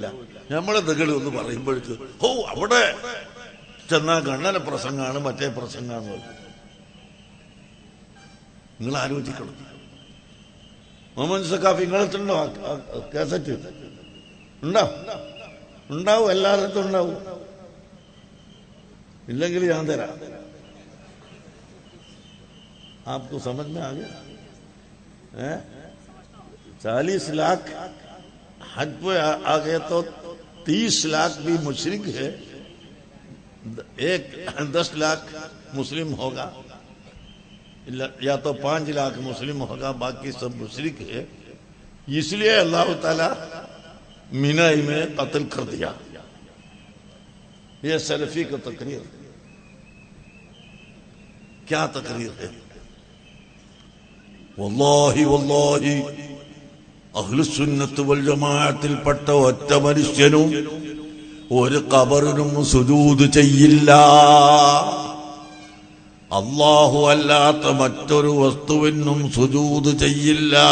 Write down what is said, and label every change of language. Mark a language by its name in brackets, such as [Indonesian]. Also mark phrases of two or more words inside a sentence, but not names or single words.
[Malayalam] നമ്മളെന്തെങ്കിലും ഒന്ന് പറയുമ്പോഴേക്ക് ഓ അവിടെ ചെന്നാ ഗണ്ണന പ്രസംഗമാണ്, മറ്റേ പ്രസംഗമാണ്. നിങ്ങൾ ആലോചിക്കണം. മുഹമ്മദ് സഖാഫി നിങ്ങളെത്തുണ്ടോ? കാസറ്റ് ഉണ്ടാവും, എല്ലായിടത്തും ഉണ്ടാവും. ഇല്ലെങ്കിൽ ഞാൻ തരാം. [Hindi] आपको समझ में आ गया? 40 लाख हज पे आ गए तो 30 लाख भी मुशरिक है, 10 लाख मुस्लिम होगा, या तो 5 लाख मुस्लिम होगा, बाकी सब मुशरिक है. इसलिए अल्लाह ताला मीना में कत्ल कर दिया. ये सलफी का तकरीर. क्या तकरीर है? [Arabic] والله والله [Malayalam] അഹ്ലുസുന്നത്ത് വൽ ജമാഅത്തിൽപ്പെട്ട ഒറ്റ മനുഷ്യനും ഒരു ഖബറിനും സുജൂദ് ചെയ്യില്ല. അല്ലാഹു അല്ലാത്ത മറ്റൊരു വസ്തുവിനും സുജൂദ് ചെയ്യില്ല.